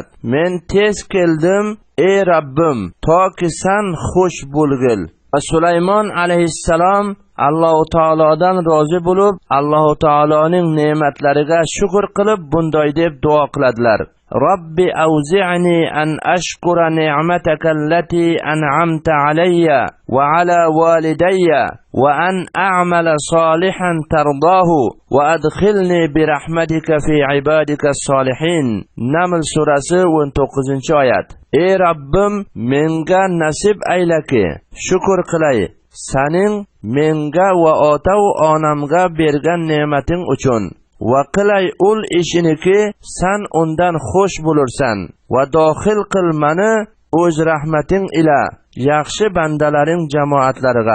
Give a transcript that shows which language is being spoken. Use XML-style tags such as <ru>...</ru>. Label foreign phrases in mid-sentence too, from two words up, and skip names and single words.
<uz>Men tez keldim ey Rabbim, toki sen xush bo'lgil. Va Sulaymon alayhissalom Alloh taolodan rozi bo'lib, Alloh taoloning ne'matlariga shukr qilib bunday deb duo qiladilar:</uz> <ar>رب أوزعني أن أشكر نعمتك التي أنعمت علي وعلى والدي وأن أعمل صالحا ترضاه وأدخلني برحمتك في عبادك الصالحين.</ar> <uz>Naml surasi 19-oyat. Ey Rabbim, menga nasib aylaki, shukr qilay sening menga va ota-onamga bergan ne'mating uchun, va qilay ul ishiniki sen undan xush bo'lursan, va dohil qil mani o'z rahmating ila yaxshi bandalaring jamoatlariga.</uz>